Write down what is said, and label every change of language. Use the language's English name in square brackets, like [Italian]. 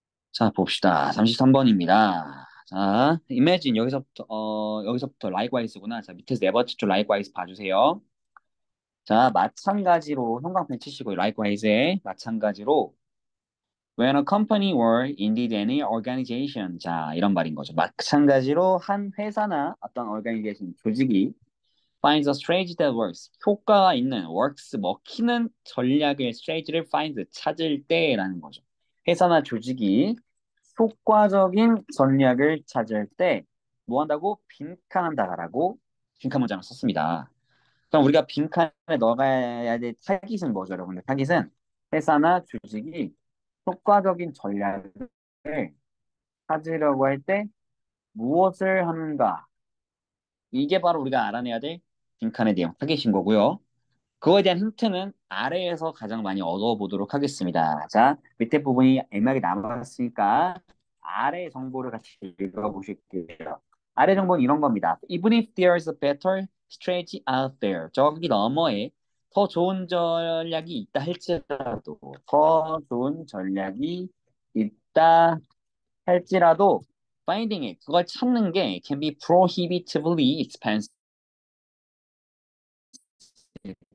[Korean] 자, 봅시다. 33번입니다. 자, imagine 여기서부터 likewise,구나. 자, 밑에서 네 번째 줄 likewise 봐주세요. [English] 자, 마찬가지로 형광펜 치시고 likewise에 마찬가지로 when a company or indeed any organization. [Korean] 자, 이런 말인 거죠. 마찬가지로 한 회사나 어떤 organization, 조직이 finds a strategy that works. 효과가 있는, works, 먹히는 전략을, strategy를 find, 찾을 때라는 거죠. 회사나 조직이 효과적인 전략을 찾을 때 뭐 한다고? 빈칸한다라고 빈칸 문장을 썼습니다. 그럼 우리가 빈칸에 넣어가야 될 타깃은 뭐죠, 여러분들? 타깃은 회사나 조직이 효과적인 전략을 찾으려고 할 때 무엇을 하는가? 이게 바로 우리가 알아내야 될 빈칸의 내용, 타깃인 거고요. 그거에 대한 힌트는 아래에서 가장 많이 얻어보도록 하겠습니다. 자, 밑에 부분이 애매하게 남았으니까 아래 정보를 같이 읽어보실게요. [English] 아래 정보는 이런 겁니다. Even if there's a better strategy out there. 저기 너머에 [Korean] 더 좋은 전략이 있다 할지라도, 더 좋은 전략이 있다 할지라도, finding it, 그걸 찾는 게 can be prohibitively expensive.